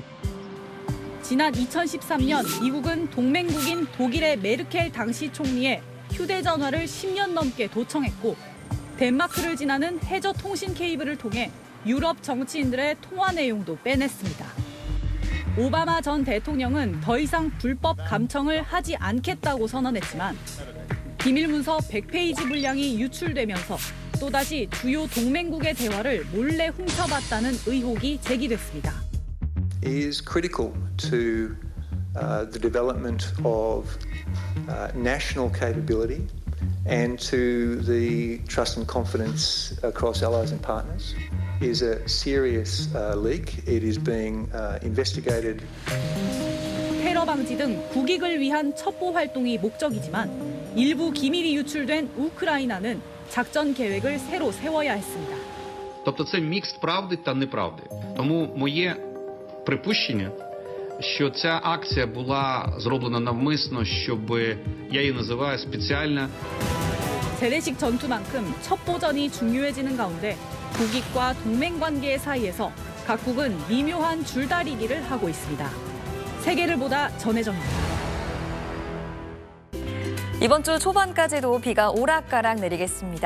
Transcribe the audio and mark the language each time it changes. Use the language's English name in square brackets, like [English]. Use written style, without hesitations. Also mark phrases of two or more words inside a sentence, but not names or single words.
[Korean] 지난 2013년 미국은 동맹국인 독일의 메르켈 당시 총리의 휴대전화를 10년 넘게 도청했고 덴마크를 지나는 해저 통신 케이블을 통해 유럽 정치인들의 통화 내용도 빼냈습니다. 오바마 전 대통령은 더 이상 불법 감청을 하지 않겠다고 선언했지만 비밀문서 100페이지 분량이 유출되면서 또다시 주요 동맹국의 대화를 몰래 훔쳐봤다는 의혹이 제기됐습니다. [English] is critical to the development of national capability and to the trust and confidence across allies and partners. Is a serious leak. It is being investigated. [Korean] 테러 방지 등 국익을 위한 첩보 활동이 목적이지만 일부 기밀이 유출된 우크라이나는 작전 계획을 새로 세워야 했습니다. [Ukrainian] Тобто це мікс правди та неправди. Тому моє припущення, що ця акція була зроблена навмисно, щоб я її називаю спеціальна. [Korean] 재래식 전투만큼 첩보전이 중요해지는 가운데 국익과 동맹 관계 사이에서 각국은 미묘한 줄다리기를 하고 있습니다. 세계를 보다 전혜정입니다. 이번 주 초반까지도 비가 오락가락 내리겠습니다.